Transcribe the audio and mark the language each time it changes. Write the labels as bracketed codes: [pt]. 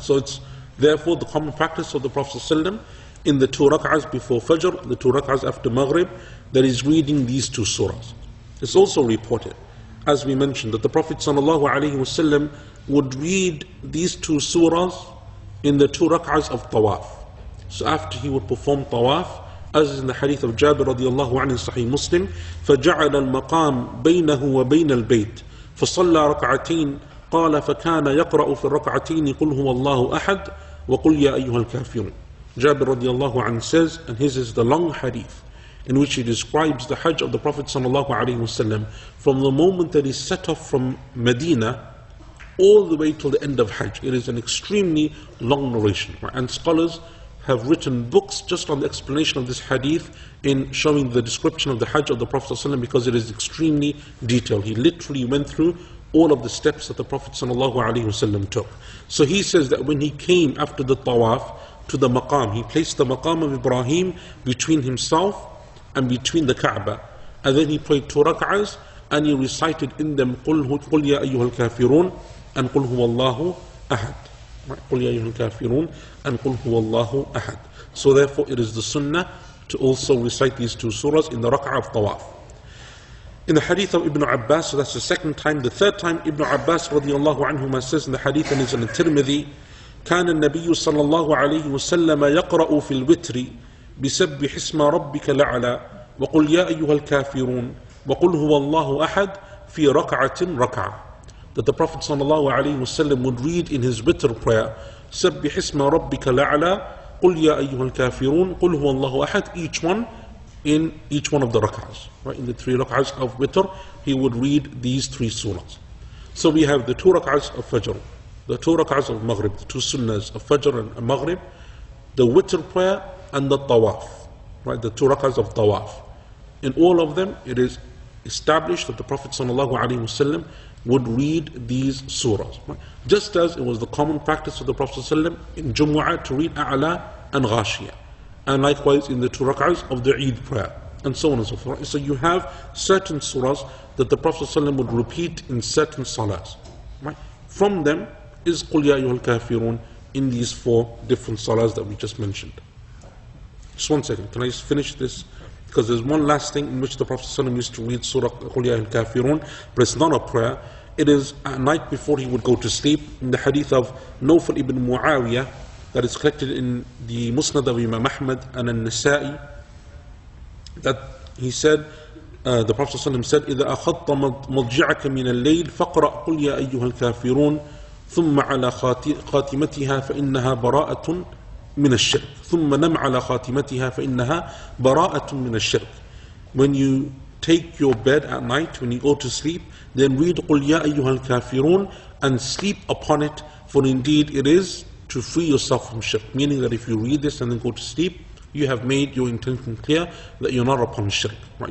[en] So it's therefore the common practice of the Prophet ﷺ in the 2 rak'ahs before Fajr, the 2 rak'ahs after Maghrib, that is reading these 2 surahs. It's also reported, as we mentioned, that the Prophet ﷺ would read these 2 surahs in the 2 rak'ahs of tawaf. So after he would perform tawaf, as is in the hadith of Jabir radiallahu anhu in Sahih Muslim, [ar] فَجَعَلَ الْمَقَامِ بَيْنَهُ وَبَيْنَ الْبَيْتِ فَصَلَّى رَكْعَتَيْنِ قال فكان يقرأ في الركعتين قل هو الله أحد وقل يا أيها الكافرون. [en] Jabir radiallahu anhu says, and his is the long hadith, in which he describes the Hajj of the Prophet ﷺ from the moment that he set off from Medina all the way till the end of Hajj. It is an extremely long narration, right? And scholars have written books just on the explanation of this hadith in showing the description of the Hajj of the Prophet ﷺ, because it is extremely detailed. He literally went through all of the steps that the Prophet ﷺ took. So he says that when he came after the tawaf to the maqam, he placed the maqam of Ibrahim between himself and between the Kaaba, and then he prayed 2 rak'ahs and he recited in them [ar] قُلْ يَا أَيُّهَا الْكَافِرُونَ [en] and [ar] قُلْ هُوَ اللَّهُ أَحَدٌ. قُلْ يَا أَيُّهَا الْكَافِرُونَ and قُلْ هُوَ اللَّهُ أَحَدٌ. [en] So therefore it is the sunnah to also recite these 2 surahs in the rak'ah of tawaf. In the hadith of Ibn Abbas, so that's the second time. The third time, Ibn Abbas radiallahu anhuma says in the hadith, and it's in the Tirmidhi, [ar] كان النبي صلى الله عليه وسلم يقرأ في الوتر بسبح اسم ربك الأعلى وقل يا أيها الكافرون وقل هو الله أحد في ركعة ركعة. [en] That the Prophet صلى الله عليه وسلم would read in his witr prayer [ar] سبح اسم ربك الأعلى, قل يا أيها الكافرون, قل هو الله أحد, [en] each one in each one of the rak'ahs. Right? In the 3 rak'ahs of witr, he would read these 3 surahs. So we have the 2 rak'ahs of Fajr, the 2 rak'ahs of Maghrib, the 2 sunnahs of Fajr and Maghrib, the witr prayer and the tawaf, right? The 2 rak'ahs of tawaf. In all of them, it is established that the Prophet ﷺ would read these surahs. Right? Just as it was the common practice of the Prophet ﷺ in Jumu'ah to read A'la and Ghashiyah. And likewise in the 2 rak'ahs of the Eid prayer, and so on and so forth. So you have certain surahs that the Prophet ﷺ would repeat in certain salahs. Right? From them is Qul Ya Ayyuhal Kafirun in these 4 different salahs that we just mentioned. Just one second, can I just finish this? Because there's one last thing in which the Prophet ﷺ used to read Surah Qul Ya Ayyuhal Kafirun, but it's not a prayer. It is at night before he would go to sleep. In the hadith of Nawfal ibn Muawiyah, that is collected in the Musnad of Imam Ahmad and An-Nasa'i, that he said, the Prophet ﷺ said, [ar] إِذَا أَخَذْتَ مَضْجِعَكَ مِنَ اللَّيْلِ فَقْرَأْ قُلْ يَا أَيُّهَا الْكَافِرُونَ ثُمَّ عَلَى خَاتِمَتِهَا فَإِنَّهَا بَرَاءَةٌ مِنَ الشِّرْكِ ثُمَّ نَمْ عَلَى خَاتِمَتِهَا فَإِنَّهَا بَرَاءَةٌ مِنَ الشِّرْكِ. [en] When you take your bed at night, when you go to sleep, then read [ar] قُلْ يَا أَيُّهَا الْكَافِرُونَ [en] and sleep upon it, for indeed it is to free yourself from shirk. Meaning that if you read this and then go to sleep, you have made your intention clear that you're not upon shirk, right?